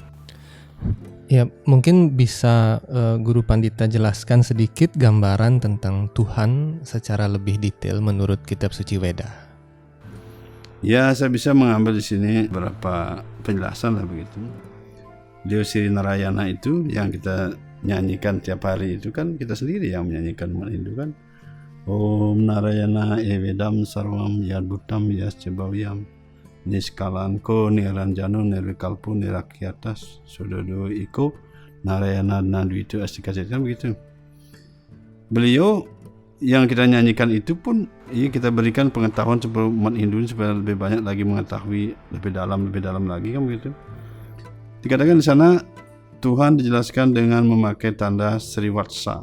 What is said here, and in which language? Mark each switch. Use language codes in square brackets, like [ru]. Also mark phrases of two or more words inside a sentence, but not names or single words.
[id] Ya, mungkin bisa Guru Pandita jelaskan sedikit gambaran tentang Tuhan secara lebih detail menurut kitab suci Weda. Ya, saya bisa mengambil di sini beberapa penjelasan lah begitu. Dewa Sri Narayana itu yang kita nyanyikan tiap hari itu kan kita sendiri yang menyanyikan umat Hindu kan. [sa] Om Narayana Evedam Sarvam Yadbhutam Yascibawyam. Niskalanko Niranjano Nirvikalpo Nirakyatas Sudodo Iko Narayana Nadwito Astikasya, [id] kan begitu. Beliau yang kita nyanyikan itu pun kita berikan pengetahuan sebelum umat Hindu supaya lebih banyak lagi mengetahui lebih dalam lagi, kan begitu. Dikatakan di sana Tuhan dijelaskan dengan memakai tanda Srivatsa.